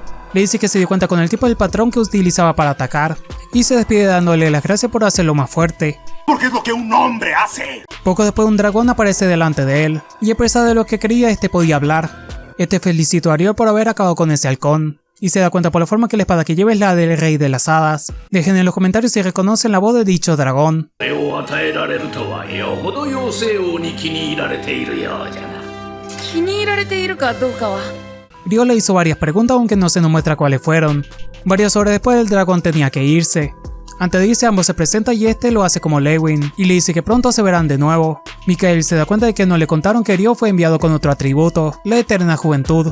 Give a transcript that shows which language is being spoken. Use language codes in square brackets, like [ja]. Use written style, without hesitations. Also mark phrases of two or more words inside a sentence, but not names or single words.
[es] Le dice que se dio cuenta con el tipo del patrón que utilizaba para atacar, y se despide dándole las gracias por hacerlo más fuerte. Porque es lo que un hombre hace. Poco después un dragón aparece delante de él, y a pesar de lo que quería este podía hablar. Este felicitó a Ryo por haber acabado con ese halcón, y se da cuenta por la forma que la espada que lleva es la del rey de las hadas. Dejen en los comentarios si reconocen la voz de dicho dragón. [ja] これを与えられるとはよほど妖精王に気に入られているようじゃな。気に入られているかどうかは。 [es] Ryo le hizo varias preguntas aunque no se nos muestra cuáles fueron. Varias horas después el dragón tenía que irse. Antes de irse ambos se presentan y este lo hace como Lewin y le dice que pronto se verán de nuevo. Mikael se da cuenta de que no le contaron que Ryo fue enviado con otro atributo, la eterna juventud.